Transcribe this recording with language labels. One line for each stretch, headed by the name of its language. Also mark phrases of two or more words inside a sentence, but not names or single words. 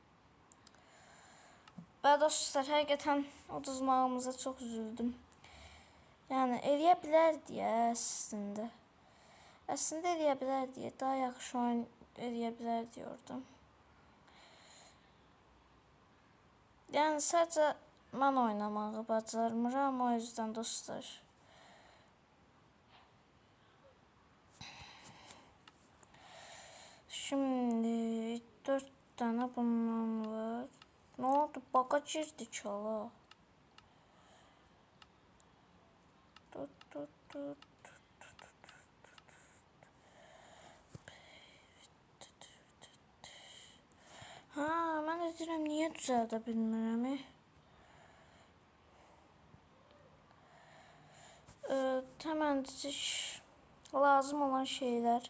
Azerbaijani: Və dostlar, həqiqətən uduzmağımıza çox üzüldüm. Yəni eləyə bilərdi əslində. Əslində eləyə bilərdi. Daha yaxşı oyun eləyə bilərdi orada. Yəni sadəcə mən oynamağı bacarmıram,
Turkish: o yüzden dostlar. Şimdi 4 tane bundan var. Ne oldu? Baga girdi çala.
Azerbaijani: Ha, mən də deyirəm, niyə düzəldə bilmirəm? Təməncik, lazım olan şeylər.